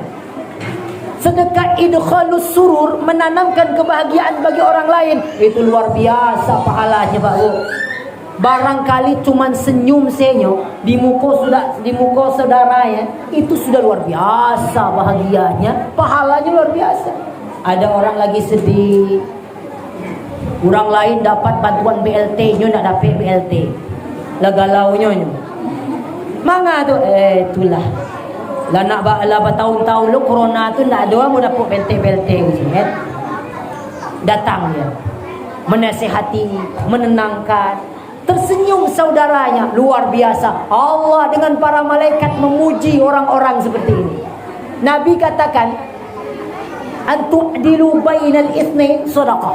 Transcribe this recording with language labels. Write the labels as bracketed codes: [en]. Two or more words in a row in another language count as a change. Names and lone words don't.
[id] Sedekah [ar] إدخال السرور, [id] menanamkan kebahagiaan bagi orang lain, itu luar biasa pahalanya Pak Bu. Barangkali cuman senyum senyum di muka saudaranya, itu sudah luar biasa bahagianya, pahalanya luar biasa. Ada orang lagi sedih, orang lain dapat bantuan BLT, [min] nyo nak dapat BLT, lagalau nyo. Manga tu, itulah. Lah nak bertahun-tahun lu corona tu nak ada mau dapat BLT kan. [id] Datang dia, menasihati, menenangkan, tersenyum saudaranya, luar biasa. Allah dengan para malaikat memuji orang-orang seperti ini. Nabi katakan, [ar] أن تعدل بين الاثنين صدقة.